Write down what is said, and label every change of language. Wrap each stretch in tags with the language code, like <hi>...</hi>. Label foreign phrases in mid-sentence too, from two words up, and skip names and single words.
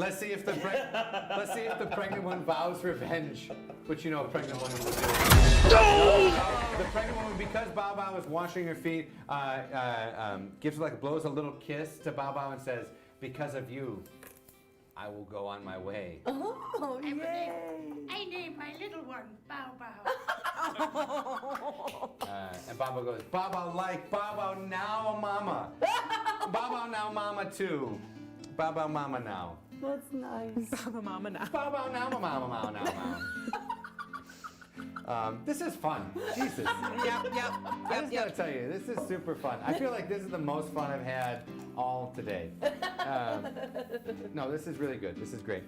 <en>Let's see if the pregnant one vows revenge, which you know a pregnant woman would do. The pregnant woman, because Bao Bao is washing her feet, gives blows a little kiss to Bao Bao and says, "Because of you, I will go on my way." Oh, yay. I named my little one Bao Bao. And Bao Bao goes, "Bao Bao like Bao Bao now, Mama. Bao Bao now, Mama too. Bao Bao Mama now. That's nice. Papa Mama now. Bao Bao now, Mama now, Mama." This is fun. Jesus. Yep. I just gotta tell you, this is super fun. I feel like this is the most fun I've had all today. No, this is really good. This is great.</en>